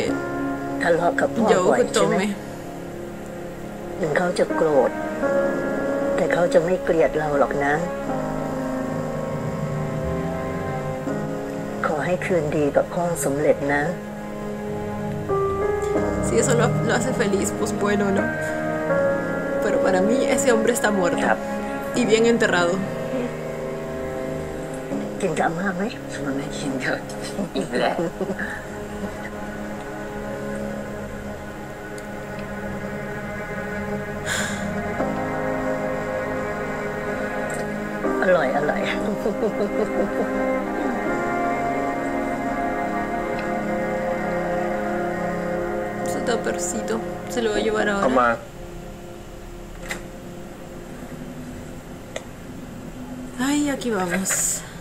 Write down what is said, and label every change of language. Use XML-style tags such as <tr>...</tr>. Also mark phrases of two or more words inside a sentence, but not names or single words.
<th>ทะเลาะกับพ่อบ่อย</th> <es>yo</es> <th>ใช่ไหม</th> <es>tome.</es> <th>ถึงเขาจะโกรธ แต่เขาจะไม่เกลียดเราหรอกนะ ขอให้คืนดีกับพ่อสำเร็จนะ</th> <es>Si eso lo hace feliz, pues bueno, ¿no? Pero para mí ese hombre está muerto. Yep. Y bien enterrado.</es> <th>กินกับอาม่าไหม มันไม่กินเถอะอีกแล้ว อร่อยอร่อย</th> <es>Su tapercito. Se lo va a llevar</es> <th>เอา</th> <es>ahora.</es> <th>มา</th> <es>Ay, Y aquí vamos.</es>